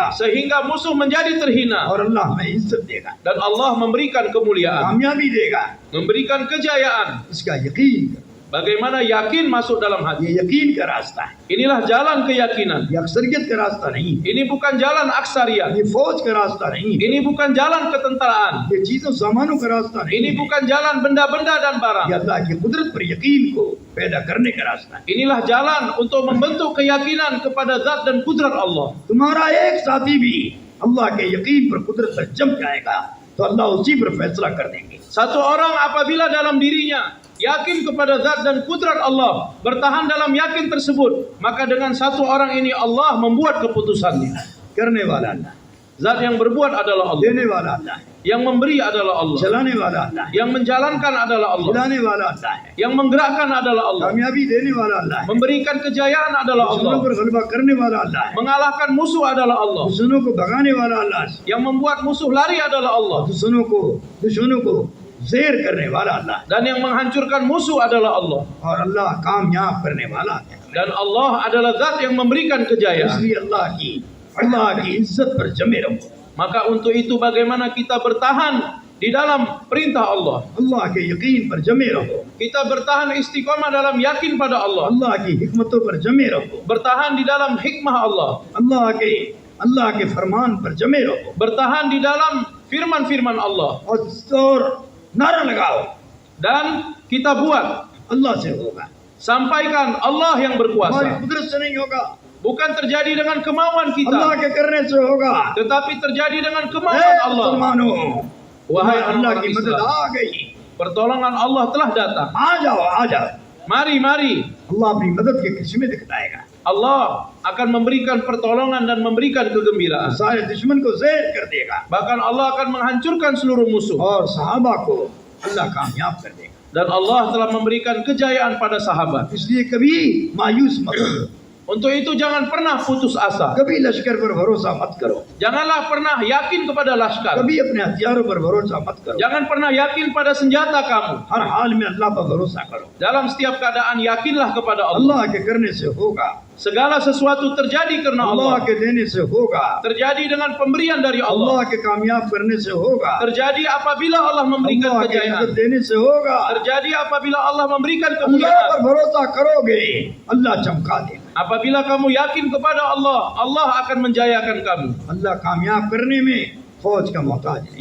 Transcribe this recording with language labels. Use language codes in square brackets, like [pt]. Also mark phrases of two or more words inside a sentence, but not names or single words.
[id] sehingga musuh menjadi terhina, [hi] और अल्लाह हमें इज्जत देगा, [id] dan Allah memberikan kemuliaan, [hi] कामयाबी देगा, [id] memberikan kejayaan. [hi] इसका यकीन करो। [id] Bagaimana yakin masuk dalam hati? [hi] ये यकीन का रास्ता है, [id] Inilah jalan keyakinan. [hi] ये अक्सरियत का रास्ता नहीं है, [id] Ini bukan jalan aksariat. [hi] ये फौज का रास्ता नहीं है, [id] Ini bukan jalan ketentaraan. [hi] ये चीजों सामानों का रास्ता नहीं [id] Ini [hi] है, [id] bukan jalan benda-benda dan barang. [hi] ये अल्लाह की कुदरत पर यकीन को पैदा करने का रास्ता है। [id] Inilah jalan untuk membentuk keyakinan kepada zat dan kudrat Allah. [hi] तुम्हारा एक साथी भी अल्लाह के यकीन पर कुदरत पर जम जाएगा तो अल्लाह उसी पर फैसला कर देंगे। [id] Satu orang apabila dalam dirinya yakin kepada zat dan kudrat Allah, bertahan dalam yakin tersebut, maka dengan satu orang ini Allah membuat keputusannya. [hi] करने वाला अल्लाह, [id] Zat yang berbuat adalah Allah, [hi] देने वाला अल्लाह है, [id] yang memberi adalah Allah, [hi] चलाने वाला अल्लाह है, [id] yang menjalankan adalah Allah, [hi] खिलाने वाला अल्लाह है, [id] yang menggerakkan adalah Allah, [hi] कामयाबी देने वाला अल्लाह है, [id] memberikan kejayaan adalah [hi] दुश्मनों [id] Allah, [hi] पर गलबा करने वाला अल्लाह है, [id] mengalahkan musuh adalah Allah, [hi] दुश्मनों को भगाने वाला अल्लाह है, [id] yang membuat musuh lari adalah Allah, [hi] दुश्मनों को ज़ेर करने वाला अल्लाह है, [id] dan yang menghancurkan musuh adalah Allah. [hi] और अल्लाह कामयाब करने वाला है। [id] Dan Allah adalah zat yang memberikan kejayaan. [hi] इसलिए अल्लाह की इज्जत पर जमे रहो, [id] Maka untuk itu bagaimana kita bertahan di dalam perintah Allah. [hi] अल्लाह के यकीन पर जमे रहो, [id] Kita bertahan istiqamah dalam yakin pada Allah. [hi] अल्लाह की हिकमतों पर जमे रहो, [id] Bertahan di dalam hikmah Allah. [hi] अल्लाह के फरमान पर जमे रहो, [id] Bertahan di dalam firman-firman Allah. [hi] और नारा लगाओ [id] Dan kita buat. [hi] अल्लाह से होगा, [id] Sampaikan Allah yang [hi] हमारी [id] berkuasa. [hi] कुदरत से नहीं होगा, [id] Bukan terjadi dengan kemauan [hi] अल्लाह [id] kita. [hi] के करने से होगा। [id] Tetapi terjadi dengan [hi] ए [id] kemauan Allah. [hi] मुसलमानों, [id] Wahai [hi] अल्लाह की [id] orang-orang [hi] मदद [id] Islam, [hi] आ गई, [id] pertolongan Allah telah datang. [hi] आ जाओ। [id] Mari. [hi] अल्लाह अपनी मदद के किस्में दिखलाएगा, [id] Allah akan memberikan pertolongan dan memberikan kegembiraan. [hi] सारे दुश्मन को ज़ेर कर देगा, [id] Bahkan Allah akan menghancurkan seluruh musuh. [hi] और सहाबा को अल्लाह कामयाब कर देगा। [id] Dan Allah telah memberikan kejayaan pada sahabat. [hi] इसलिए कभी मायूस मत हो, [id] Untuk itu jangan pernah putus asa. [hi] कभी लश्कर पर भरोसा मत करो, [id] Janganlah pernah yakin kepada laskar. [hi] कभी अपने हथियारों पर भरोसा मत करो, [id] Jangan pernah yakin pada senjata kamu. [hi] हर हाल में अल्लाह पर भरोसा करो। [id] Dalam setiap keadaan yakinlah kepada Allah. [hi] अल्लाह के करने से होगा, [id] Segala sesuatu terjadi karena [hi] अल्लाह [id] Allah. [hi] के देने से होगा, [id] Terjadi dengan pemberian dari [hi] अल्लाह [id] Allah. [hi] के कामयाब करने से होगा, [id] Terjadi apabila Allah memberikan [hi] अल्लाह के मदद [id] kejayaan. [hi] देने से होगा। [id] Terjadi apabila Allah memberikan [hi] अल्लाह [id] kemuliaan. [hi] पर भरोसा करोगे, अल्लाह चमका देगा, [id] Apabila kamu yakin kepada Allah, Allah akan menjayakan kamu. [hi] अल्लाह कामयाब करने में फौज का मोहताज नहीं,